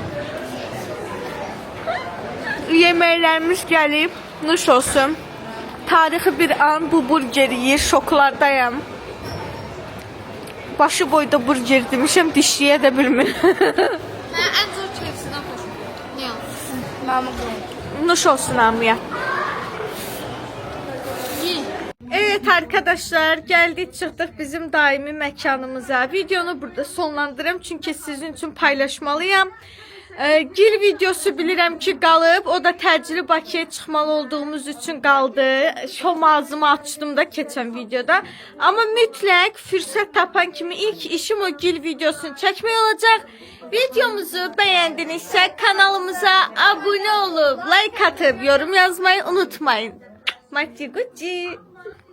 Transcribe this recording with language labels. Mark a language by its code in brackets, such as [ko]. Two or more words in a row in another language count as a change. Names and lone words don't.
[az] Yeməklərimiz gəlib. Nuş olsun. Tarixi bir an bu burgeri yiyir. Şoklardayım. Başı boyda burger demişəm, dişləyə də bilmirəm. Mən ən zor KFC-dən xoşum. Niyə? Nuş olsun amya. [tr] Evet arkadaşlar, geldik çıktık bizim daimi mekanımıza. Videonu burada sonlandırırım çünkü sizin için paylaşmalıyım. [az] Gil videosu bilirəm ki qalıb, o da təcili Bakıya çıxmalı olduğumuz üçün qaldı. Şom ağzımı açdım da keçən videoda. Amma mütləq fürsət tapan kimi ilk işim o gil videosunu çəkmək olacaq. Videomuzu bəyəndinizsə kanalımıza abunə olub, [tr] like atıp yorum yazmayı unutmayın. Maçı gucci.